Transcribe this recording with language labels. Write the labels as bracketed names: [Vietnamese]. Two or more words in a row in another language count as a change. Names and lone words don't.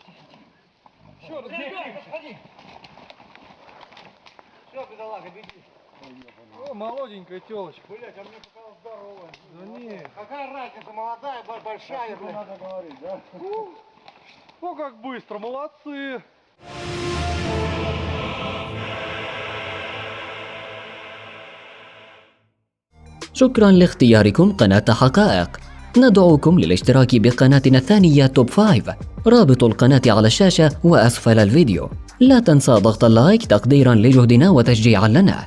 [Russian] все, подходи. Все, бедолага, беги. О, молоденькая телочка. Блять, а мне показалось здоровая. Да нет. Какая разница, молодая, большая, блядь. Надо говорить, да? О, как быстро, молодцы. [Arabic] شكرا لاختياركم قناة حقائق. ندعوكم للاشتراك بقناتنا الثانية توب 5. رابط القناة على الشاشة وأسفل الفيديو. لا تنسى ضغط اللايك تقديرا لجهدنا وتشجيعا لنا.